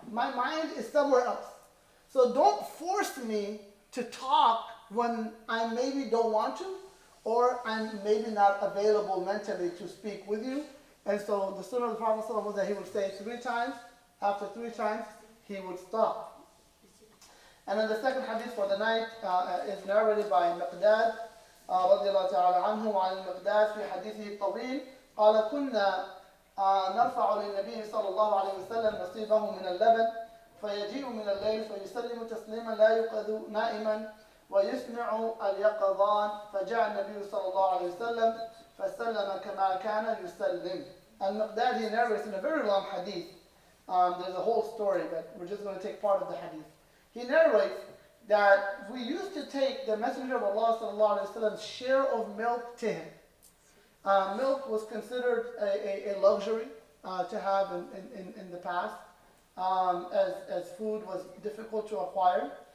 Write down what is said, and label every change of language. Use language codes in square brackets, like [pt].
[en] My mind is somewhere else. So don't force me to talk when I maybe don't want to, or I'm maybe not available mentally to speak with you. And so the sunnah of the Prophet ﷺ was that he would say 3 times. After 3 times, he would stop. And then the second hadith for the night is narrated by Miqdad رضي الله تعالى عنه. [ar] وعن المقداد في حديثه الطويل قال كنا نرفع للنبي صلى الله عليه وسلم نصيبه من اللبن فيجيء من الليل فيسلم تسليما لا يوقظ نائما ويسمع اليقظان فجاء النبي صلى الله عليه وسلم فسلم كما كان يسلم. [en] Al-Miqdad, he narrates in a very long hadith. There's a whole story, but we're just going to take part of the hadith. He narrates that we used to take the Messenger of Allah sallallahu alaihi wasallam's share of milk to him. Milk was considered a luxury to have in the past, as food was difficult to acquire.